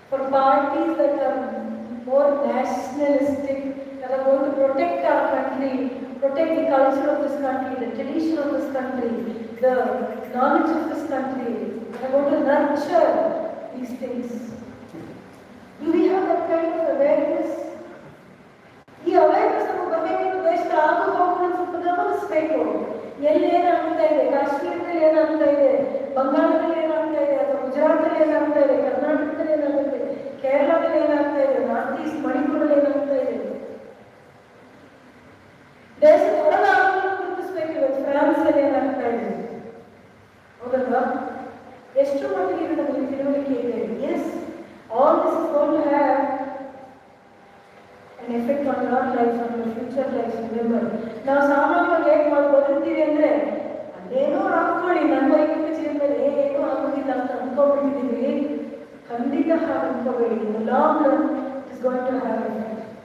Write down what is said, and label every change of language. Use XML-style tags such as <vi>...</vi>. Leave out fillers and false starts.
<en>parties that are more nationalistic, that are going to protect our country, protect the culture of this country, the tradition of this country, the knowledge of this country, that are going to nurture these things. Do we have that kind of awareness?</en> <kn>ಈ awareness ನಮಗೆ ಬರಬೇಕು. ದೇಶದ ಆಗು ಹೋಗುಗಳನ್ನು ಸ್ವಲ್ಪ ಗಮನಿಸಬೇಕು. ಎಲ್ಲಿ ಏನಾಗ್ತಾ ಇದೆ, ಕಾಶ್ಮೀರದಲ್ಲಿ ಏನಾಗ್ತಾ ಇದೆ, ಬಂಗಾಳದಲ್ಲಿ ಏನಾಗ್ತಾ ಇದೆ, ಅಥವಾ ಗುಜರಾತಲ್ಲಿ ಏನಾಗ್ತಾ ಇದೆ, ಕರ್ನಾಟಕದಲ್ಲಿ ಏನಾಗ್ತಾ ಇದೆ, ಕೇರಳದಲ್ಲಿ ಏನಾಗ್ತಾ ಇದೆ, ನಾರ್ತ್ ಈಸ್ಟ್ ಮಣಿಪುರಲ್ಲಿ ಏನಾಗ್ತಾ ಇದೆ. ದೇಶದ ಹೊರದ ಆಗುಗಳನ್ನು ಗುರುತಿಸಬೇಕು. ಇವತ್ತು ಫ್ರಾನ್ಸಲ್ಲಿ ಏನಾಗ್ತಾ ಇದೆ, ಹೌದಲ್ವಾ? ಎಷ್ಟು ಮಟ್ಟಿಗೆ ಇದು ನಮಗೆ ತಿಳುವಳಿಕೆ ಇದೆ?</kn> <en>Yes, all this is going to have an effect on your life, on your future life. Remember,</en> <kn>ನಾವು ಸಾಮಾನ್ಯವಾಗಿ ಹೇಗೆ ಮಾಡಿ ಬದುಕ್ತೀವಿ ಅಂದರೆ, ಅದೇನೋ ಹಾಕೊಳ್ಳಿ, ನನ್ನ ವೈಯಕ್ತಿಕ ಜೀವನದಲ್ಲಿ ಏನೂ ಆಗೋದಿಲ್ಲ ಅಂತ ಅಂದ್ಕೊಂಡ್ಬಿಟ್ಟಿದ್ದೀವಿ. ಖಂಡಿತ ಹಾಗೆ ಅಂದ್ಕೋಬೇಡಿ.</kn> <en>In the long run it is going to have effect.</en>